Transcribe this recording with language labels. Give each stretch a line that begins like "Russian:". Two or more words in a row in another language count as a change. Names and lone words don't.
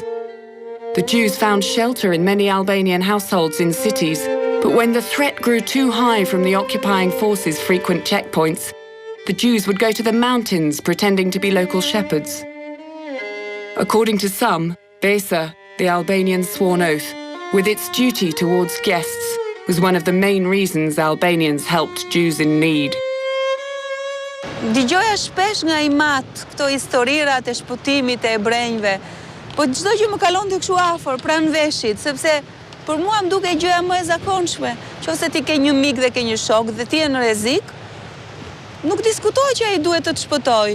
English: The Jews found shelter in many Albanian households in cities, but when the threat grew too high from the occupying forces' frequent checkpoints, the Jews would go to the mountains pretending to be local shepherds. According to some, bëjë, the Albanian sworn oath, with its duty towards guests, was one of the main reasons Albanians helped Jews in need.
Albanian: Dëgjoja shpesh nga i mat këto historirat e shpëtimit e hebrenjve, po çdo gjë më kalonte kështu afër pranë veshit, sepse për mua më duke gjëja më e zakonshme, nëse ti ke një mik dhe ke një shok dhe ti je në rrezik, nuk diskutoj që ai duhet të të shpëtoj.